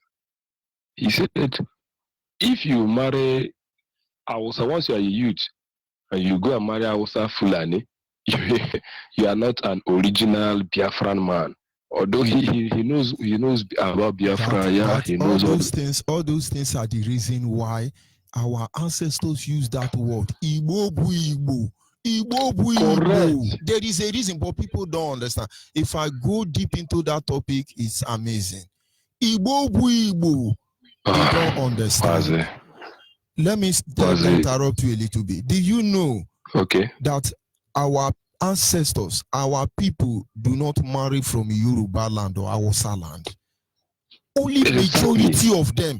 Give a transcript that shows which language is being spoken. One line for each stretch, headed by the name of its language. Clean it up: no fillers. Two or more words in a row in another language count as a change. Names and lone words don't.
English: He said, if you marry Hausa, once you are a youth and you go and marry Hausa Fulani, you are not an original Biafran man. Although he knows about Biafra, he knows all those things are the reason why our ancestors use that word.
Igbo: Igbo bu Igbo. Igbo bu Igbo.
English: There is a reason, but people don't understand. If I go deep into that topic, it's amazing.
Igbo: Igbo bu Igbo.
English: You don't understand. Let me interrupt you a little bit. Do you know that our ancestors, our people, do not marry from Yoruba land or Hausa land? Only majority of them.